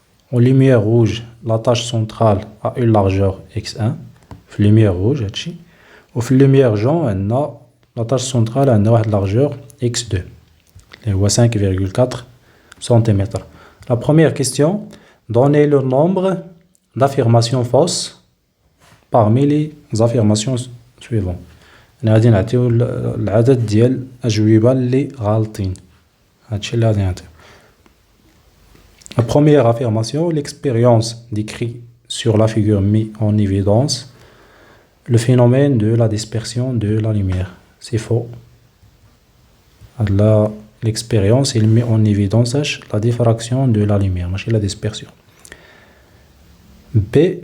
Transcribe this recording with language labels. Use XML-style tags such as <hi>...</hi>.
<fr>En lumière rouge, la tache centrale a une largeur x1, lumière rouge, ou lumière jaune, la tache centrale a une largeur x2, 5,4 cm. La première question, donnez le nombre d'affirmations fausses parmi les affirmations suivantes.</fr> <ar>غادي نعطيو العدد ديال الأجوبة اللي غالطين. هادشي اللي غادي نعطيو.</ar> <fr>La première affirmation, l'expérience décrite sur la figure met en évidence le phénomène de la dispersion de la lumière. C'est faux. L'expérience, il met en évidence la diffraction de la lumière,</fr> <ar>ماشي</ar> <fr>la dispersion. B.</fr>